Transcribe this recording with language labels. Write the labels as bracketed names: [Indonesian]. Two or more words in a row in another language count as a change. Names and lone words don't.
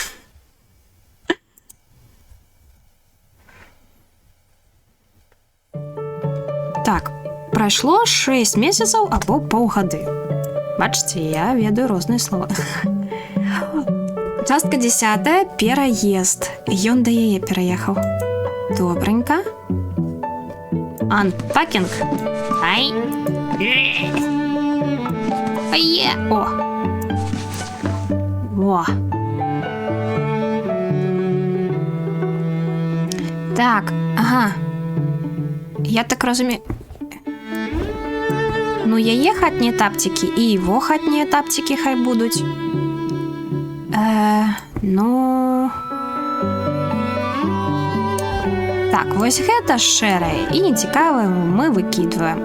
[Belarusian] Так, прайшло 6 месяцаў або паўгады. Бачыце, я ведаю розныя словы. Частка 10. Пераезд. Ён да яе пераехаў. Добренька. Unpacking. Ай. Ае. О. Во. Так, ага. Я так разумею. Ну, яе хатнія тапцікі і его хатнія тапцікі хай будуць. Ну... Так, вось гэта шэрае і нецікавае мы выкідваем.